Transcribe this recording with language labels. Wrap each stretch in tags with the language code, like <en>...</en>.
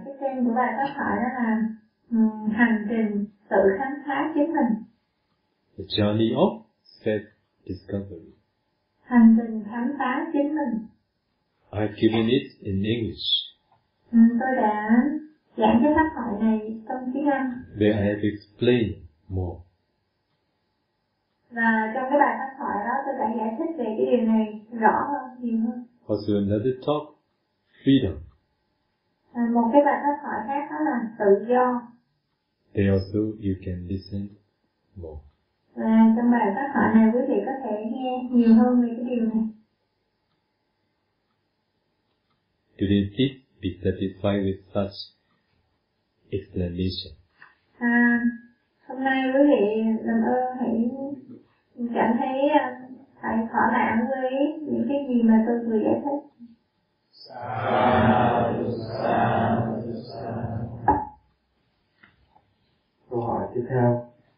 <vi>Cái tên của bài pháp thoại đó là hành trình tự khám phá chính mình.</vi> <en>The Journey of Self-Discovery.</en> <vi>Hành trình khám phá chính mình.</vi> <en>I've given it in English.</en> <vi>Tôi đã giảng cái pháp thoại này trong tiếng Anh.</vi> <en>Where I have explained more.</en> <vi>Và trong cái bài pháp thoại đó tôi đã giải thích về cái điều này rõ hơn, nhiều hơn.</vi> <en>Also another talk, freedom.</en> <vi>Một cái bài pháp thoại khác đó là tự do.</vi> <en>There also you can listen more.</en> <vi>Và trong bài pháp thoại này quý vị có thể nghe nhiều hơn về cái điều này.</vi> <en>Today, please be satisfied with such explanation.</en> <vi>Hôm nay quý vị làm ơn hãy cảm thấy phải thỏa mãn với những cái gì mà tôi vừa giải thích. Câu hỏi tiếp theo.</vi>